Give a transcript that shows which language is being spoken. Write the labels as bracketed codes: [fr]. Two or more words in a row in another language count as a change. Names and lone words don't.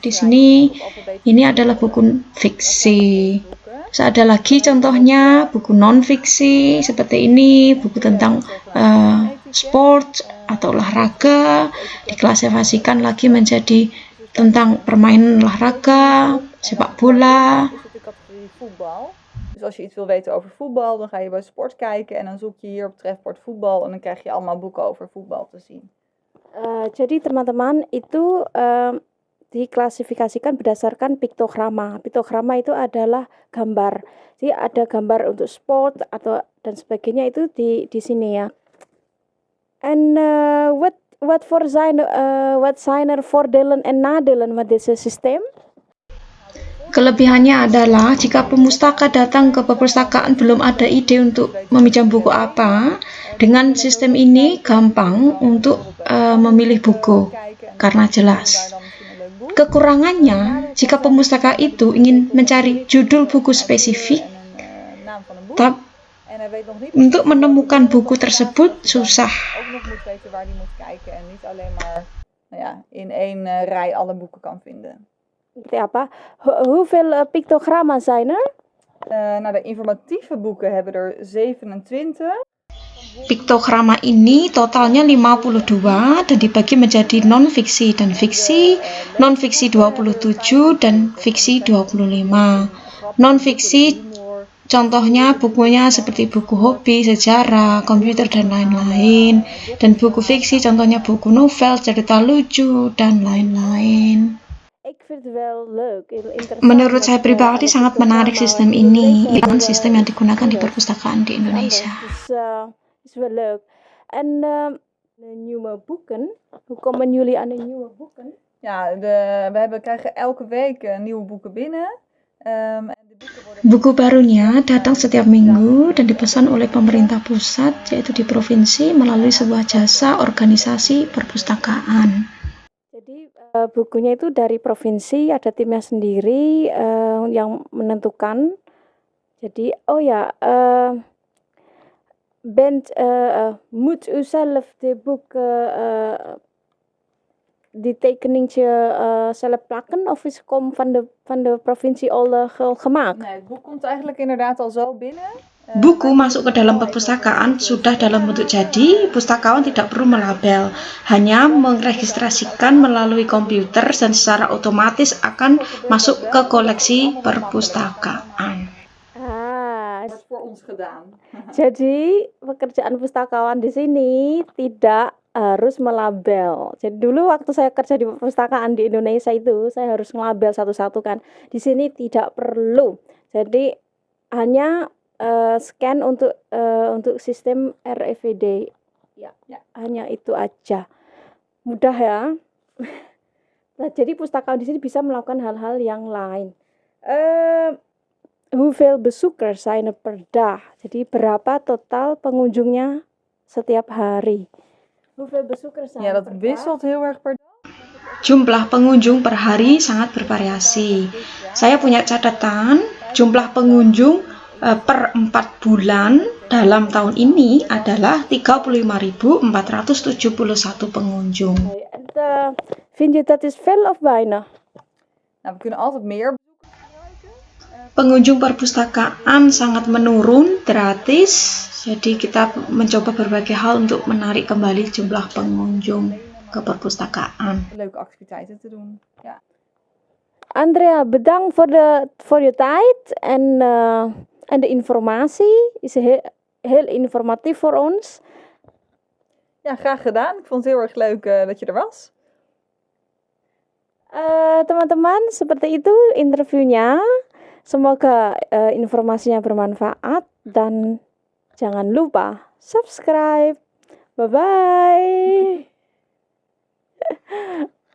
[id] Di sini ini adalah buku fiksi. Terus ada lagi contohnya buku non-fiksi seperti ini, buku tentang sport atau olahraga, diklasifikasikan lagi menjadi tentang permainan olahraga, sepak bola. [nl] Dus als je iets wil weten over voetbal, dan ga je bij sport kijken en dan zoek je hier op het trefwoord voetbal en dan krijg je allemaal boeken over voetbal te zien. [id] Jadi teman-teman itu diklasifikasikan berdasarkan piktograma. Piktograma itu adalah gambar. Jadi ada gambar untuk sport atau dan sebagainya itu di sini ya. [nl] En wat zijn er voordelen en nadelen met deze systeem? [id] Kelebihannya adalah jika pemustaka datang ke perpustakaan belum ada ide untuk meminjam buku apa, dengan sistem ini gampang untuk memilih buku karena jelas. Kekurangannya, jika pemustaka itu ingin mencari judul buku spesifik, untuk menemukan buku tersebut susah. [nl] In één rij alle boeken kan vinden. [id] Apa? [nl] Hoeveel pictogramma zijn er? Nou, de informatieve boeken hebben er 27. [id] Piktograma ini totalnya 52 dan dibagi menjadi non-fiksi dan fiksi, non-fiksi 27 dan fiksi 25. Non-fiksi contohnya bukunya seperti buku hobi, sejarah, komputer dan lain-lain. Dan buku fiksi contohnya buku novel, cerita lucu dan lain-lain. Menurut saya pribadi sangat menarik sistem ini, sistem yang digunakan di perpustakaan di Indonesia. [nl] Is wel leuk. En nieuwe boeken. Hoe komen jullie aan de nieuwe boeken? Ja, we krijgen elke week nieuwe boeken binnen. [id] Buku barunya datang setiap minggu dan dipesan oleh pemerintah pusat, yaitu di provinsi, melalui sebuah jasa organisasi perpustakaan. Jadi bukunya itu dari provinsi, ada timnya sendiri yang menentukan. Jadi, [nl] moet u zelf de boeken die tekeningetje zelf plakken of is het van de provincie al gemaakt? Nee, het boek komt eigenlijk inderdaad al zo binnen. [id] buku masuk ke dalam perpustakaan sudah dalam bentuk jadi, pustakawan tidak perlu melabel, hanya meregistrasikan melalui komputer dan secara otomatis akan masuk ke koleksi perpustakaan. Wordt voor ons gedaan. Jadi pekerjaan pustakawan di sini tidak harus melabel. Jadi dulu waktu saya kerja di perpustakaan di Indonesia itu saya harus ngelabel satu-satu kan. Di sini tidak perlu. Jadi hanya scan untuk sistem RFID. Ya, hanya itu aja. Mudah ya. Nah, jadi pustakawan di sini bisa melakukan hal-hal yang lain. [nl] Hoeveel bezoekers zijn er per dag? [id] Jadi berapa total pengunjungnya setiap hari? [nl] Hoeveel bezoekers zijn Ja, er dat per dag? wisselt heel erg per dag. [id] Jumlah pengunjung per hari sangat bervariasi. Saya punya catatan, jumlah pengunjung per 4 bulan dalam tahun ini adalah 35.471 pengunjung. [nl] En vind je dat is veel of weinig? Nou, we kunnen altijd meer. [id] Pengunjung perpustakaan sangat menurun, gratis. Jadi kita mencoba berbagai hal untuk menarik kembali jumlah pengunjung ke perpustakaan. [nl] Leuke activiteiten te doen. Ja. Andrea, bedankt voor je tijd en de informatie. Is heel informatief voor ons. Ja, graag gedaan. Ik vond het heel erg leuk dat je er was. [id] Teman-teman, seperti itu interviewnya. Semoga informasinya bermanfaat dan jangan lupa subscribe. [en] Bye-bye.